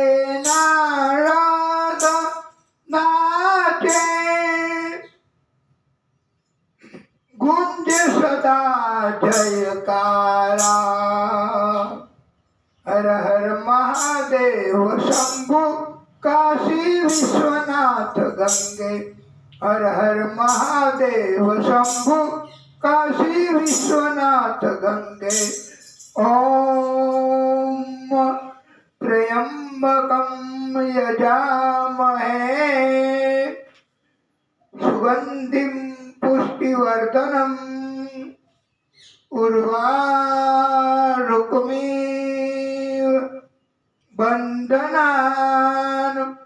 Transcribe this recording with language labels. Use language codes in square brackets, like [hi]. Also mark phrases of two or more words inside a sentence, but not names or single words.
[hi] नारद नाचे गुंज सदा जयकारा हर हर महादेव शंभु काशी विश्वनाथ गंगे हर हर महादेव शंभु काशी विश्वनाथ गंगे ओम [sa] त्र्यंबकं यजामहे सुगंधिं पुष्टिवर्धनम् उर्वारुकमिव बंधनान्